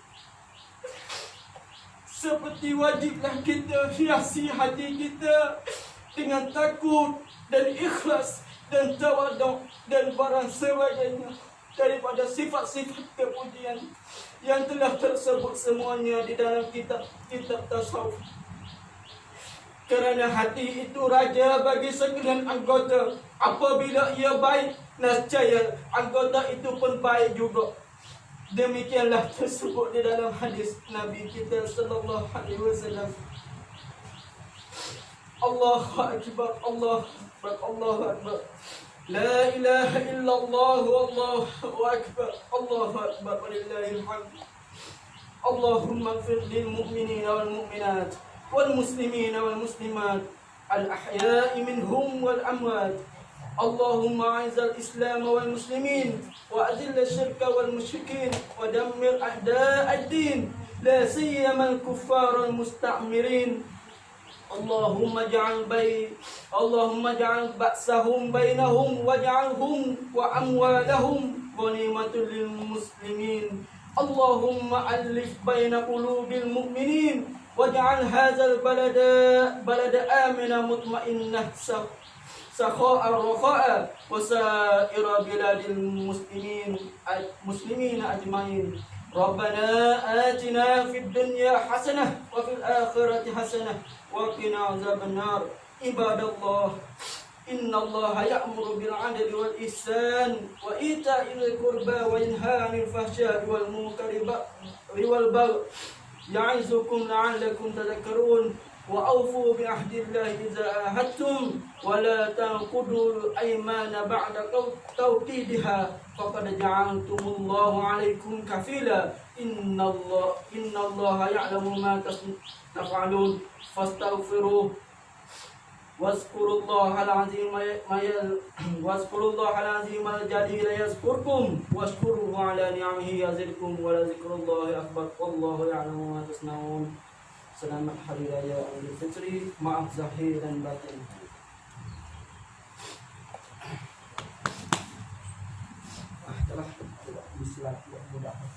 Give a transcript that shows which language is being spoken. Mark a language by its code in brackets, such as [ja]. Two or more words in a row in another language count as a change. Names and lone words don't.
[ms] Seperti wajiblah kita hiasi hati kita dengan takut dan ikhlas dan tawaduk dan barang sebagainya, daripada sifat-sifat kepujian yang telah tersebut semuanya di dalam kitab tasawuf. Kerana hati itu raja bagi sekalian anggota. Apabila ia baik, nescaya anggota itu pun baik juga. Demikianlah tersebut di dalam hadis Nabi kita [ar] صلى الله عليه وسلم. الله أكبر، الله أكبر، الله أكبر. لا إله إلا الله والله أكبر الله أكبر ولله الحمد. اللهم اغفر للمؤمنين والمؤمنات والمسلمين والمسلمات الأحياء منهم والأموات. اللهم أعز الإسلام والمسلمين وأذل الشرك والمشركين ودمر أعداء الدين لا سيما الكفار المستعمرين. اللهم اجعل بأسهم بينهم واجعلهم وأموالهم غنيمة للمسلمين. اللهم ألف بين قلوب المؤمنين واجعل هذا البلد آمنا مطمئنة سخاء رخاء وسائر بلاد المسلمين أجمعين. ربنا آتنا في الدنيا حسنة وفي الآخرة حسنة وقنا عذاب النار. عباد الله إن الله يأمر بالعدل والإحسان وإيتاء القربى وينهى عن الفحشاء والمنكر والبغي يعظكم لعلكم تذكرون. وأوفوا بعهد الله إذا عاهدتم ولا تنقضوا الأيمان بعد توكيدها فقد جعلتم الله عليكم كفيلا إن الله يعلم ما تفعلون فاستغفروه واذكروا الله العظيم الجليل يذكركم واشكروه على نعمه يزدكم ولذكر الله أكبر والله يعلم ما تصنعون. [ms] Selamat Hari Raya Idul Fitri, maaf zahir dan batin. Telah bismillah budak.